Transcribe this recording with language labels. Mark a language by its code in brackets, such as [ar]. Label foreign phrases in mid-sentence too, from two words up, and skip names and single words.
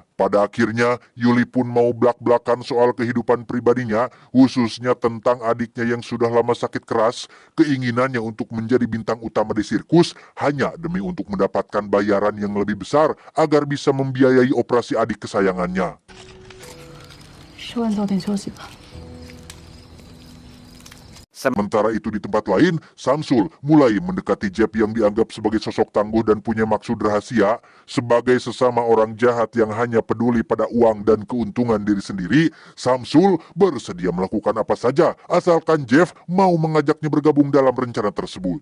[id] Pada akhirnya, Yuli pun mau blak-blakan soal kehidupan pribadinya, khususnya tentang adiknya yang sudah lama sakit keras, keinginannya untuk menjadi bintang utama di sirkus hanya demi untuk mendapatkan bayaran yang lebih besar agar bisa membiayai operasi adik kesayangannya. [zh] 吃完早点休息吧。 [id] Sementara itu di tempat lain, Samsul mulai mendekati Jeff yang dianggap sebagai sosok tangguh dan punya maksud rahasia. Sebagai sesama orang jahat yang hanya peduli pada uang dan keuntungan diri sendiri, Samsul bersedia melakukan apa saja asalkan Jeff mau mengajaknya bergabung dalam rencana tersebut.